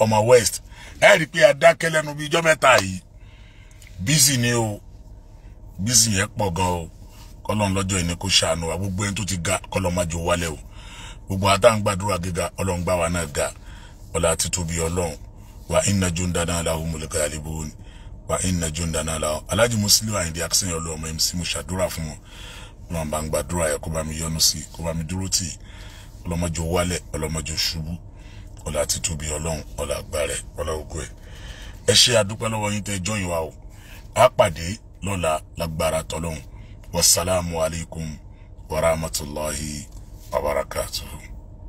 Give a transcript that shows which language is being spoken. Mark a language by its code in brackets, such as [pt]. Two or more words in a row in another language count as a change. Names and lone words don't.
[yo] Ọmọ West rí pé adákẹ́ lẹ́nu bí ijọ́ mẹ́ta yìí, busy ni o, busy yẹn pọ̀ gan o. Kọ́lọ́n lọ́jọ́ ìní kó ṣàánú wa, gbogbo ẹni tó ti ga kọ́lọ́n má jò wálẹ̀ o. Gbogbo àtàǹgbàdúrà gíga Ọlọ́run gbà wá náà ga, ọlá títóbi Ọlọ́run. [ar] وإن جندنا لهم الغالبون وإن جندنا لهم. [yo] Alhaji Muslim Ayinde Aksan Ọlọ́run ọmọ MC mo ṣàdúrà fún wọn. Ọlọ́run bá ń gbàdúrà ẹ̀ kó bá mi yọ́nú sí, kó bá mi dúró tì, ọlọ́mọjọ wálẹ̀, ọlọ́mọjọ ṣubú, ọlá títóbi Ọlọ́run, ọlá agbára ẹ̀, ọlá ògo ẹ̀. Ẹ ṣé àdúpẹ́ lọ́wọ́ yín tẹ́ join wa o. A pàdé lọ́la lágbára t'Ọlọ́run. [ar] والسلام عليكم ورحمة الله وبركاته.